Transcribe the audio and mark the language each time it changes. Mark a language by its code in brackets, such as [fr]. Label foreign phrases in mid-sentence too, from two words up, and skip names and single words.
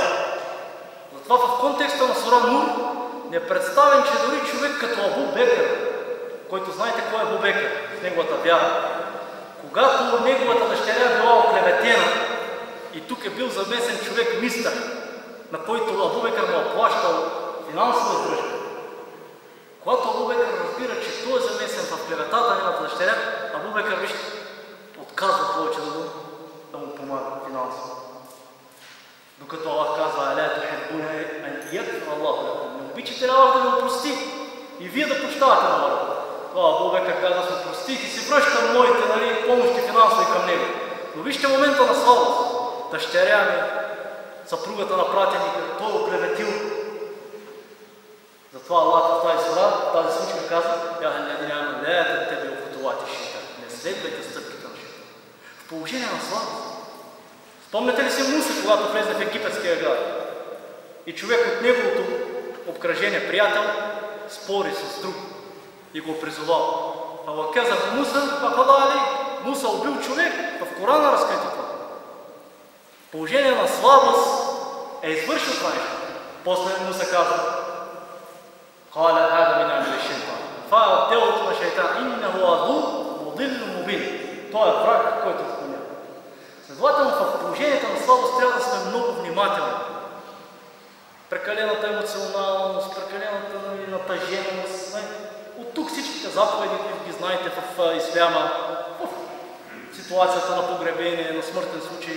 [bg] Затова в контекста на сура Нур не е представен, че дори човек като Абу Бекър, който знаете кой е Абу Бекър с неговата вяра, когато неговата дъщеря била оклеветена и тук е бил замесен човек мистър, на който Абу Бекър му е плащал финансова издръжка. Когато Абу Бекър разбира, че той е замесен в клеветата на неговата дъщеря, Абу Бекър виж отказва повече да му помага финансово. Докато Аллах казва [ar] «ألا تحبون أن يغفر الله لكم». [bg] Не обичате ли Аллах да ви опрости и вие да прощавате на народа? Това Абу Бекър казва «Аз опростих и си връщам моите помощи финансови към него». Но вижте момента на слабост. Дъщеря ми, съпругата на пратеника, той оклеветил. Затова Аллах в тази сура, в тази случка казва [ar] «يا الذين لا تتبعوا خطوات الشيطان». [bg] Не следвайте стъпките на шейтана. В положение на слабост. Спомняте ли си Муса, когато влезе в египетския град и човек от неговото обкръжение, приятел, спори с друг и го призовал. Аллах каза Муса, Муса убил човек, в Корана разкрито това. Положение на слабост е извършил това нещо. После Муса каза това е от делото на шейтан. [ar] إنه عدو مضل مبين. [bg] Той е враг, който отклонява. Следователно, в положението на слабост трябва да сме много внимателни. Прекалената емоционалност, прекалената натъженост. От тук всичките заповеди, които ги знаете в исляма, в ситуацията на погребение, на смъртен случай.